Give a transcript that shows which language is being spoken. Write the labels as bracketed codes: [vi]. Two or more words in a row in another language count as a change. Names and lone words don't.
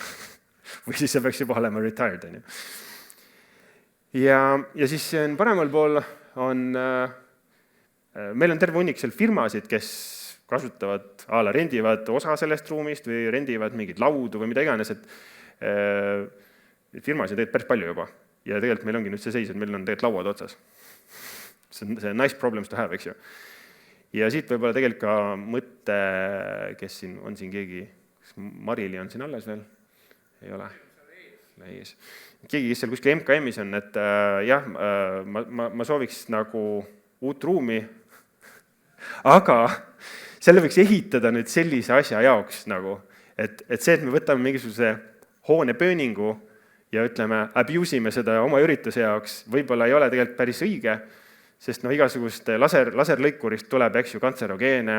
[et] Või siis sa peaks juba olema retired, on ju. Ja siis paremal pool on, meil on terve hunnik seal firmasid, kes kasutavad, rendivad osa sellest ruumist või rendivad mingid laudu või mida iganes, et firmasid on tegelikult päris palju juba. Ja tegelikult meil ongi nüüd see seis, et meil on tegelikult lauad otsas. [en] See nice problems to have, [et] eks ju. Ja siit võib-olla tegelikult ka mõtte, kes siin on siin keegi, Marili on siin alles veel? Ei ole? Ees. Keegi, kes seal kuskil MKM-is on, et jah, ma sooviks nagu uut ruumi, aga selle võiks ehitada nüüd sellise asja jaoks nagu, et see, et me võtame mingisuguse hoone pööningu ja ütleme, abusime seda oma ürituse jaoks, võib-olla ei ole tegelikult päris õige, sest no igasugust laserlõikurist tuleb, eks ju, kantserogeene.